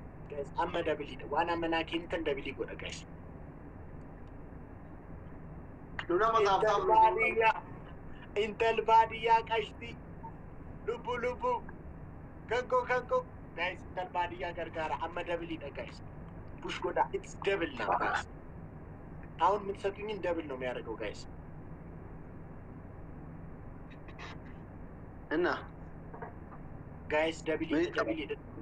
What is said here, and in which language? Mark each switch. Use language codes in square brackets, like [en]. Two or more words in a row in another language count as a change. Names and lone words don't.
[om] Guys, amma dabiliidha. Waan amma naa kennitan dabilii godha, guys. Nu nama Intal taaptaaf nu baadiyyaa. Intal baadiyyaa qashti. Lubbu, lubbu. Kan koo, kan koo. Guys, intal baadiyyaa gargaara. Amma dabiliidha, [en] guys. Push godha. It's double now, guys. [am] አሁን የምትሰጡኝን ደብል ነው የሚያደርገው፣ ጋይስ። እና? ጋይስ፣ ደብል ምን ይደ-፣ ደብል ይደ-፣